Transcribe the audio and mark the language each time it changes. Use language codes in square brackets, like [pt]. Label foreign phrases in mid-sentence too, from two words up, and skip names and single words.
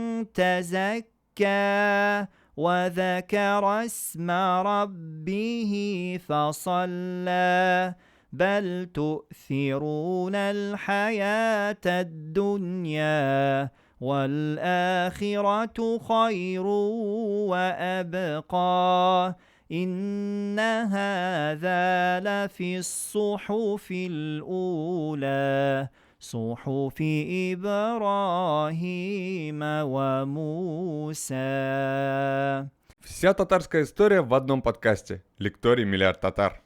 [ar] تزكى وذكر اسم ربه فصلى بل تؤثرون الحياة الدنيا والآخرة خير وأبقى إن هذا لفي الصحف الأولى صحف إبراهيم وموسى. [ru] Вся татарская история в одном подкасте. Лекторий «Миллиард татар».